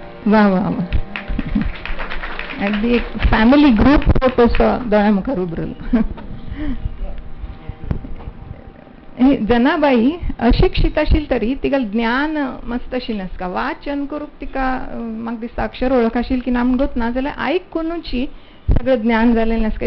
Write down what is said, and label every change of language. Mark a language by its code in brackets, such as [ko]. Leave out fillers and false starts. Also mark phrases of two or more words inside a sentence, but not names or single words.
[kok] वा वा वा. अगदी एक [en] family group [kok] फोटोसो दोळ्या मुखार उबरलो. जनाबाई अशिक्षित आशिल तरी तिका ज्ञान मस्त आशिल्लें का वाचन करूंक तिका म्हाका दिसता अक्षर वळख आशिल की ना म्हणून ना जाल्यार आयकूनची सगळं ज्ञान जालेलें आसता.